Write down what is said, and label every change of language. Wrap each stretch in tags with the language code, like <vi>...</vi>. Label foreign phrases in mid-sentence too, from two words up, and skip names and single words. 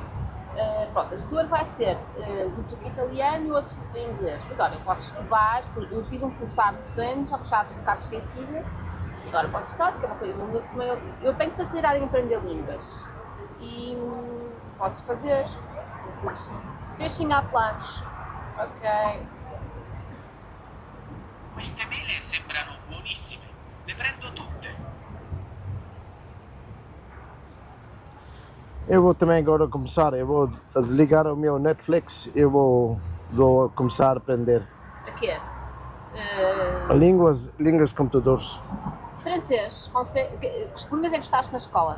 <pt>Pronto, este tour vai ser um tour italiano e outro em inglês. Mas olha, eu posso estudar, eu fiz um curso há muitos anos, só que já estou um bocado esquecida. Agora posso estudar, porque é uma língua que também eu tenho facilidade em aprender línguas. E posso fazer um curso. Fishing há planos. Ok.</pt> <it>Queste mele sembrano buonissime. Le prendo tutte.</it> <pt>Eu vou também agora começar, eu vou desligar o meu Netflix e vou começar a aprender. A quê? Línguas computadores. Francês, que línguas é que estudaste na escola?</pt>